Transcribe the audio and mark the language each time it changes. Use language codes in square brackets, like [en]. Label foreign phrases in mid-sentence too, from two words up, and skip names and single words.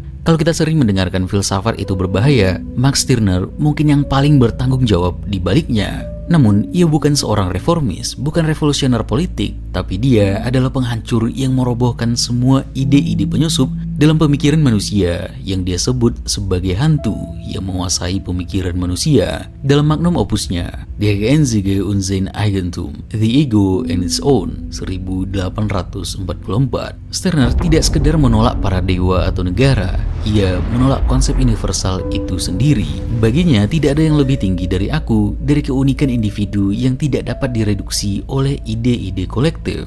[id] Kalau kita sering mendengarkan filsafat itu berbahaya, Max Stirner mungkin yang paling bertanggung jawab di baliknya. Namun, ia bukan seorang reformis, bukan revolusioner politik, tapi dia adalah penghancur yang merobohkan semua ide-ide penyusup dalam pemikiran manusia yang dia sebut sebagai hantu yang menguasai pemikiran manusia. Dalam magnum opusnya, Die Einzige und sein Eigentum, The Ego and Its Own, 1844, Stirner tidak sekedar menolak para dewa atau negara, ia menolak konsep universal itu sendiri. Baginya, tidak ada yang lebih tinggi dari aku, dari keunikan individu yang tidak dapat direduksi oleh ide-ide kolektif.